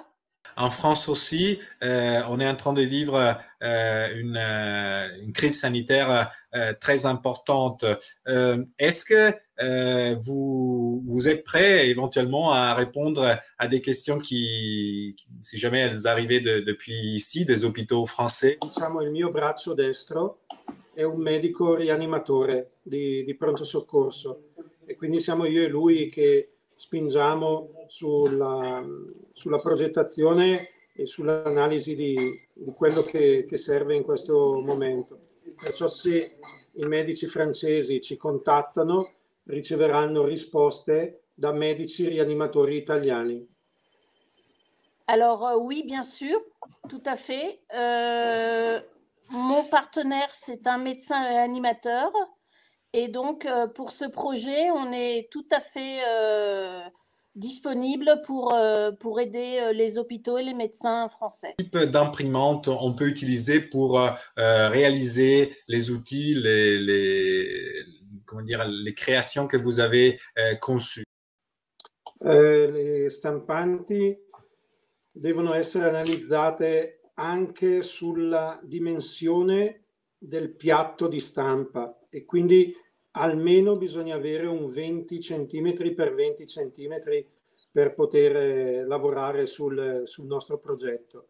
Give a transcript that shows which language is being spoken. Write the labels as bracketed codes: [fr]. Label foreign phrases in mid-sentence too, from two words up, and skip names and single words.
[fr] En France aussi, on est en train de vivre une crise sanitaire très importante. Est-ce que vous êtes prêt éventuellement à répondre à des questions si jamais elles arrivaient depuis ici, des hôpitaux français? [it] Diciamo, il mio braccio destro è un medico rianimatore di pronto soccorso e quindi siamo io e lui che spingiamo sulla progettazione e sull'analisi di quello che serve in questo momento. Perciò se i medici francesi ci contattano, riceveranno risposte da medici rianimatori italiani. [fr] Alors oui, bien sûr, tout à fait. Mon partenaire, c'est un médecin réanimateur. Et donc, pour ce projet, on est tout à fait disponible pour aider les hôpitaux et les médecins français. Quel type d'imprimante on peut utiliser pour réaliser les outils, comment dire, les créations que vous avez conçues? [it] Le stampanti devono essere analizzate anche sulla dimensione del piatto di stampa e quindi almeno bisogna avere un 20 cm per 20 cm per poter lavorare sul nostro progetto.